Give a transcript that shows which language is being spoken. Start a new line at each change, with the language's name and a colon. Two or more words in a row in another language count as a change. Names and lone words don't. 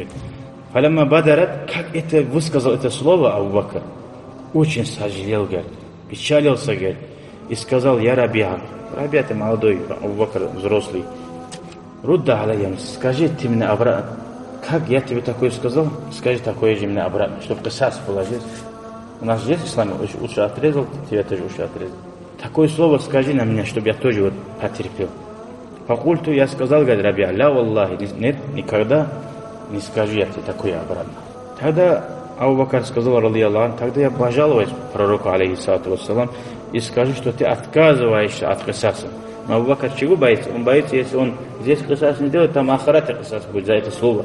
Arabic: فلما بادرت,
Russian: как это высказал это слово Абу Бакр, очень сожалел, говорит, печалился, говорит, и сказал, я Рабиа, Рабиа ты молодой, Абу Бакр взрослый,
Arabic: رد علي,
Russian: скажи ты мне обратно, как я тебе такое сказал, скажи такое же мне обратно, чтобы кысас положить. У нас есть в исламе, уши отрезал, тебе тоже уши отрезал. Такое слово скажи на меня, чтобы я тоже вот потерпел. Факульту, я сказал, говорит,
Arabic: Рабиа, لا والله,
Russian: нет, никогда не скажу я тебе такое обратно. Тогда Абу Бакр сказал, ради Аллаху, тогда я пожалуюсь пророку,
Arabic: عليه الصلاة والسلام,
Russian: и скажу, что ты отказываешься от кысаса. Но Абу Бакр чего боится? Он боится, если он здесь кысас не делает, там ахарате кысас будет за это слово.